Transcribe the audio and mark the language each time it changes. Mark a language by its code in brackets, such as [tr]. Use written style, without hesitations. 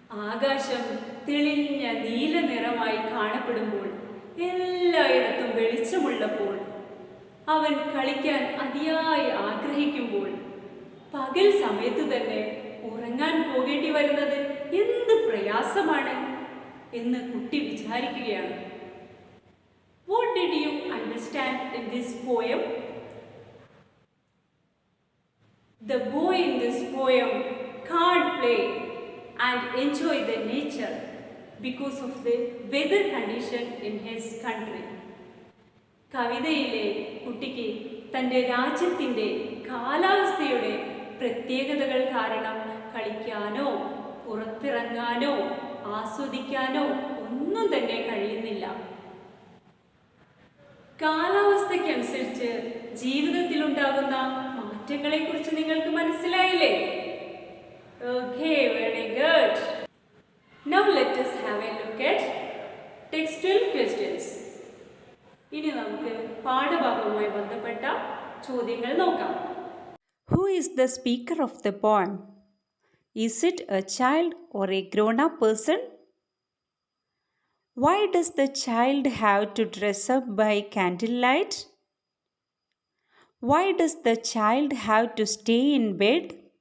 [ml] ആകാശം തെളിഞ്ഞ നീല നിറമായി കാണപ്പെടുമ്പോൾ, എല്ലായിടത്തും വെളിച്ചമുള്ളപ്പോൾ, അവൻ കളിക്കാൻ അതിയായി ആഗ്രഹിക്കുമ്പോൾ, പകൽ സമയത്ത് തന്നെ ഉറങ്ങാൻ പോകേണ്ടി വരുന്നത് എന്ത് പ്രയാസമാണ് എന്ന് കുട്ടി വിചാരിക്കുകയാണ്. [en] What did you understand in this poem? The boy in this poem can't play and enjoy the nature because of the weather condition in his country. [ml] കവിതയിലെ കുട്ടിക്ക് തൻ്റെ രാജ്യത്തിൻ്റെ കാലാവസ്ഥയുടെ പ്രത്യേകതകൾ കാരണം കളിക്കാനോ പുറത്തിറങ്ങാനോ ആസ്വദിക്കാനോ ഒന്നും തന്നെ കഴിയുന്നില്ല. കാലാവസ്ഥയ്ക്കനുസരിച്ച് ജീവിതത്തിലുണ്ടാകുന്ന മാറ്റങ്ങളെക്കുറിച്ച് നിങ്ങൾക്ക് മനസ്സിലായില്ലേ? [en] Okay, very good. Now let us have a look at textual questions. [ml] ഇനി നമുക്ക് പാഠഭാഗവുമായി ബന്ധപ്പെട്ട ചോദ്യങ്ങൾ നോക്കാം. [en] Who is the speaker of the poem? Is it a child or a grown-up person? Why does the child have to dress up by candlelight? Why does the child have to stay in bed?